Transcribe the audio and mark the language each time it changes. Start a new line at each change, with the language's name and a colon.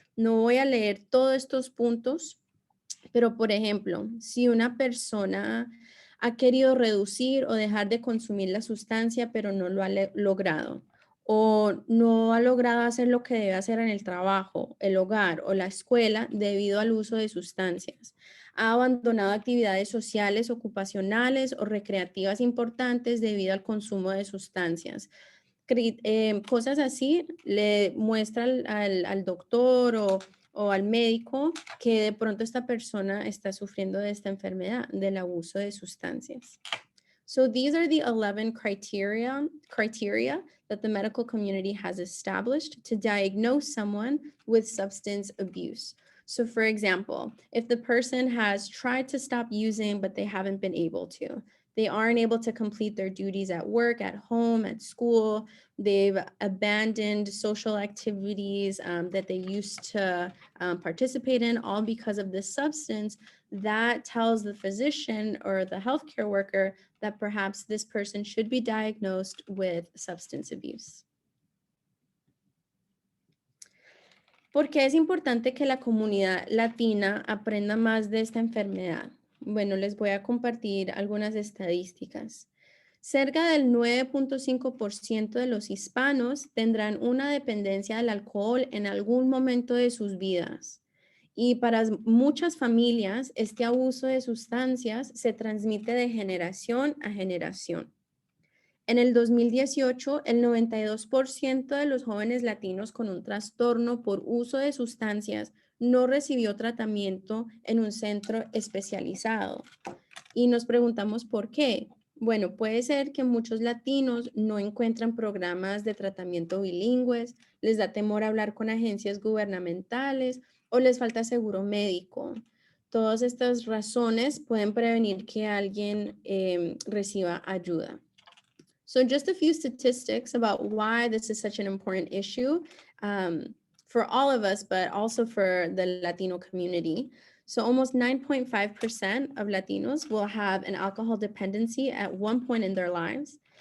Spanish: No voy a leer todos estos puntos, pero por ejemplo, si una persona ha querido reducir o dejar de consumir la sustancia, pero no lo ha logrado, o no ha logrado hacer lo que debe hacer en el trabajo, el hogar o la escuela debido al uso de sustancias, ha abandonado actividades sociales, ocupacionales o recreativas importantes debido al consumo de sustancias. Cosas así le muestra al doctor o al médico que de pronto esta persona está sufriendo de esta enfermedad, del abuso de sustancias.
English: So these are the 11 criteria that the medical community has established to diagnose someone with substance abuse. So for example, if the person has tried to stop using, but they haven't been able to, they aren't able to complete their duties at work, at home, at school, they've abandoned social activities that they used to participate in, all because of this substance, that tells the physician or the healthcare worker that perhaps this person should be diagnosed with substance abuse.
Spanish: ¿Por qué es importante que la comunidad latina aprenda más de esta enfermedad? Bueno, les voy a compartir algunas estadísticas. Cerca del 9.5% de los hispanos tendrán una dependencia del alcohol en algún momento de sus vidas. Y para muchas familias, este abuso de sustancias se transmite de generación a generación. En el 2018, el 92% de los jóvenes latinos con un trastorno por uso de sustancias no recibió tratamiento en un centro especializado. Y nos preguntamos por qué. Bueno, puede ser que muchos latinos no encuentran programas de tratamiento bilingües, les da temor hablar con agencias gubernamentales o les falta seguro médico. Todas estas razones pueden prevenir que alguien reciba ayuda.
English: So just a few statistics about why this is such an important issue for all of us, but also for the Latino community. So almost 9.5% of Latinos will have an alcohol dependency at one point in their lives.